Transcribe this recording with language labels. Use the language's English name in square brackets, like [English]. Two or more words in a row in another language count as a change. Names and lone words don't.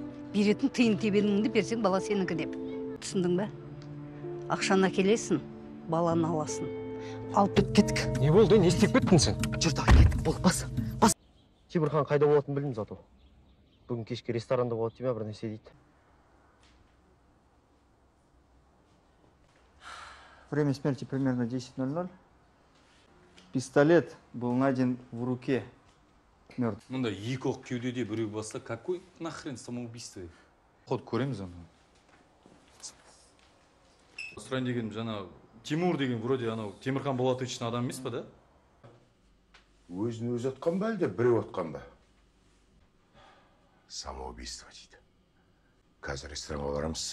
[Kazakh] Беретін тиын тебеніңді берсең, бала сенікі деп. Түсіндің бе? Ақшаны әкелесің, баланы аласың. Алып кеттік. Не болды, не істеп кеттің сен? Жүр, давай, кеттік, бол, бас. Темірхан қайда болатынын білдім зато. Бүгін кешке ресторанда болады деме, бір нәрсе дейді. [Russian] Время смерти примерно 10:00. Пистолет был найден в руке мертв. [Kazakh] Мұнда екі оқ кеудеде біреу басса, [Russian] какой нахрен самоубийство? [Kazakh] Ход көреміз оны. Сұрайын дегенім, жаңа Тимур деген вроде анау Темірхан Болатовичтің адам емес па, да? Өзін өзі атқан ба, әлде біреу атқан ба? Самоубийство дейді. Қазір ресторанға барамыз.